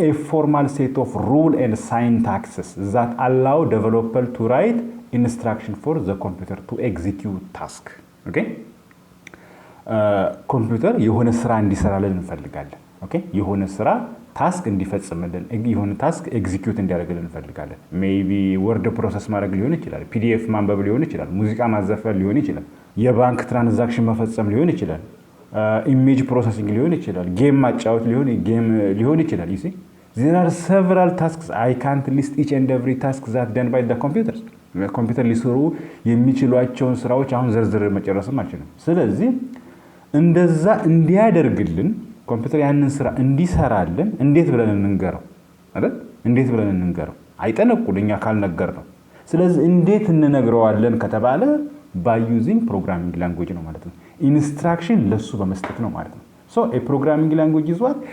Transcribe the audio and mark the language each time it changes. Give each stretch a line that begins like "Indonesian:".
English: A formal set of rule and syntaxes that allow developer to write instruction for the computer to execute task. Okay?
Amharic: ኮምፒውተር የሆነ ስራ እንዲሰራልን እንፈልጋለን። ኦኬ የሆነ ስራ ታስክ እንዲፈጽምልን የሆነ ታስክ ኤግዚኪዩት እንዲያደርግልን እንፈልጋለን። ሜቢ ወርድ ፕሮሰስ ማድረግ ሊሆን ይችላል፣ ፒዲኤፍ ማንበብ ሊሆን ይችላል፣ ሙዚቃ ማዘፈን ሊሆን ይችላል፣ የባንክ ትራንዛክሽን መፈጸም ሊሆን ይችላል፣ ኢሜጅ ፕሮሰሲንግ ሊሆን ይችላል፣ ጌም ማጫወት ሊሆን ይችላል።
English: you see there are several tasks. I can't list each and every task that done by the computers.
Amharic: ኮምፒውተር ሊሰሩ የሚችሏቸውን ስራዎች አሁን ዝርዝር መጨረስም አልችልም። ስለዚህ እንደዛ እንዲያደርግልን ኮምፒውተር ያንን ስራ እንዲሰራልን እንዴት ብለን እንንገረው አይደል? እንዴት ብለን እንንገረው? አይጠነቁልኛ ካልነገር ነው። ስለዚህ እንዴት እንነግረዋለን ከተባለ
English: by using programming language
Amharic: ነው ማለት ነው። ኢንስትራክሽን ለሱ በመስጠት ነው ማለት ነው።
English: a programming language is what?